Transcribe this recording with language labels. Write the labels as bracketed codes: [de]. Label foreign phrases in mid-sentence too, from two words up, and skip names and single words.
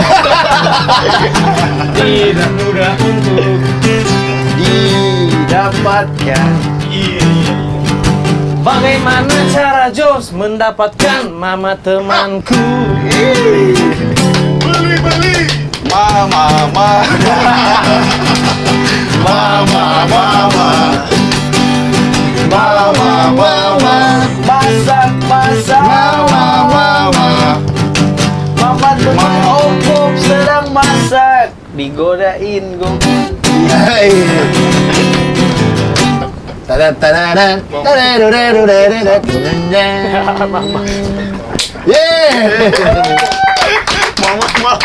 [id] tidak mudah untuk didapatkan. Bagaimana cara Jos mendapatkan mama temanku? Beli. Mama, mama, mama, mama, mama, mama, Masak. mama, mama. Mama teman Opop sedang masak. Digodain gue. Hai. Tadadadadad. Tadadadadadadad. Yeay. Mama.